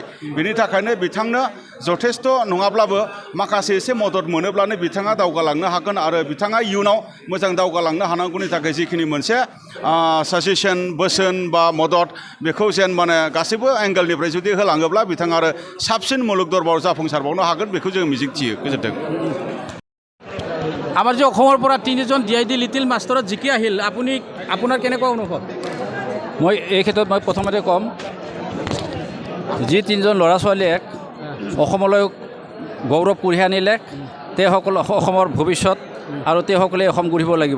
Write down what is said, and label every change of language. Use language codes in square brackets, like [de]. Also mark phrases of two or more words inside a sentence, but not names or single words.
[brx] बेनि थाखायनो बिथांनो जथेस्थ' नङाब्लाबो माखासे एसे मदद मोनोब्लानो बिथाङा दावगालांनो हागोन आरो बिथाङा इयुनाव मोजां दावगालांनो हानांगौनि थाखाय जिखिनि मोनसे साजेसन, बोसोन बा मदद बेखौ जेन माने गासैबो एंगेलनिफ्राय जुदि होलाङोब्ला बिथाङा आरो साबसिन मुलुग दरबाराव जाफुंसारबावनो हागोन बेखौ जों मिजिंथियो। गोजोन्थों। [as] আমাৰ যে অসমৰ পৰা তিনিজন DID লিটিল মাষ্টৰত জিকি আহিল, আপোনাৰ কেনেকুৱা অনুভৱ? মই এই ক্ষেত্ৰত প্ৰথমতে ক'ম, যি তিনিজন ল'ৰা ছোৱালীয়ে অসমলৈ গৌৰৱ কঢ়িয়াই আনিলে তেওঁসকল অসমৰ ভৱিষ্যত আৰু তেওঁসকলে অসম গঢ়িব লাগিব।